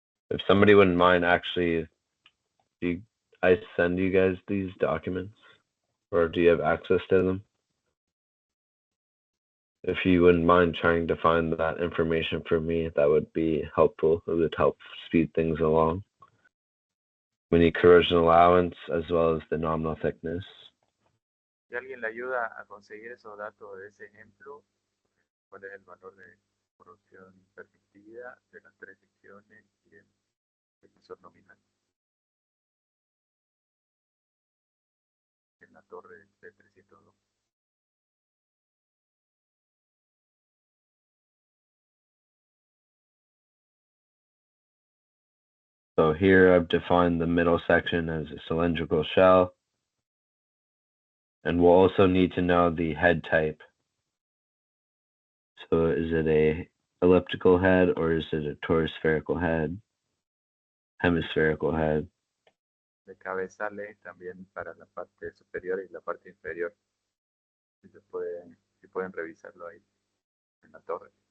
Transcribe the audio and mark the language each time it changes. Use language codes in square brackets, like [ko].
[en] If somebody wouldn't mind, actually, I send you guys these documents, or do you have access to them? If you wouldn't mind trying to find that information for me, that would be helpful. It would help speed things along. We need corrosion allowance as well as the nominal thickness. [es] Si alguien le ayuda a conseguir esos datos de ese ejemplo, cuál es el valor de corrosión permitida de las tres secciones y el espesor nominal en la torre de 302. [en] So here I've defined the middle section as a cylindrical shell. And we'll also need to know the head type. So is it a elliptical head or is it a toruspherical head? Hemispherical head. [es] De cabezales también para la parte superior y la parte inferior. Si pueden revisarlo ahí en la torre.